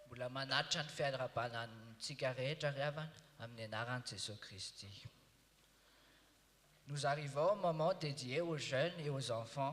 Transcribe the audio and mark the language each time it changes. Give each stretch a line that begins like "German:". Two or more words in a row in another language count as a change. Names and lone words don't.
Malagasy: manatra ny fiarabanan'ny tsika rehetra ry havana amin'ny anaran'i Jesosy Kristy.
French: Nous arrivons au moment dédié aux jeunes et aux enfants.